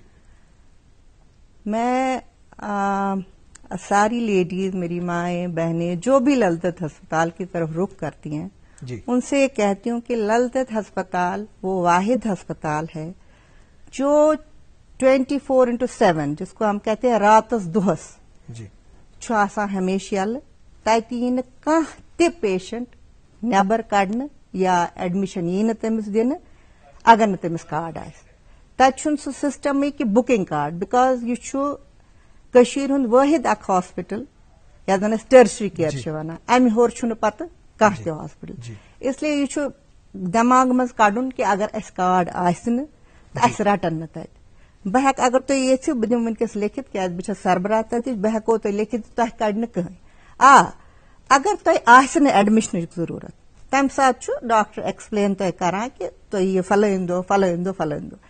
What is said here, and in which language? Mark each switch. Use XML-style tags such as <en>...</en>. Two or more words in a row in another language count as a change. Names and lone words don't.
<ur>میں ساری لیڈیز، میری مائیں بہنیں جو بھی للدت ہسپتال کی طرف رخ کرتی ہیں، جی، ان سے کہتی ہوں کہ للدت ہسپتال وہ واحد ہسپتال ہے جو 24/7 جس کو ہم کہتے ہیں</ur> <ks>راتس دہس</ks> <ur>جی،</ur> <ks>چھُ آسان ہمیشہ یلہٕ، تتہِ یی نہٕ کانٛہہ تہِ پیشنٹ نیبر کڑنہٕ یا ایڈمشن یی نہٕ تٔمِس دِنہٕ اگر نہٕ تٔمِس کارڈ آسہِ۔ تتہِ چھُنہٕ سُہ سسٹمٕے کہ</ks> <en>booking card,</en> <ks>بیکاز یہ چھُ کٔشیٖرِ ہُنٛد وٲحد اکھ ہاسپٹل یتھ زن أسۍ</ks> <en>tertiary care</en> <ks>چھِ ونان، امہِ ہیوٚر چھُنہٕ پتہٕ کانٛہہ تہِ ہاسپٹل۔</ks> <ur>اس لیے</ur> <ks>یہ چھُ دٮ۪ماغ منٛز کڑُن کہ اگر اسہِ کارڈ آسہِ نہٕ تہٕ اسہِ رٹن نہٕ تتہِ۔ بہٕ ہٮ۪کہٕ اگر تُہۍ یژھِو بہٕ دِمہٕ وٕنکیٚس لیکھِتھ کیازِ بہٕ چھَس سربراہ تتِچ، بہٕ ہٮ۪کو تۄہہِ لیکھِتھ تۄہہِ کڑِ نہٕ کٕہٕنۍ۔ اگر تۄہہِ آسہِ نہٕ ایڈمِشنٕچ ضروٗرت تمہِ ساتہٕ چھُ</ks> <en>doctor explain</en> <ks>تۄہہِ کران کہ تُہۍ یِیِو فلٲنۍ دۄہ فلٲنۍ دۄہ فلٲنۍ دۄہ۔</ks>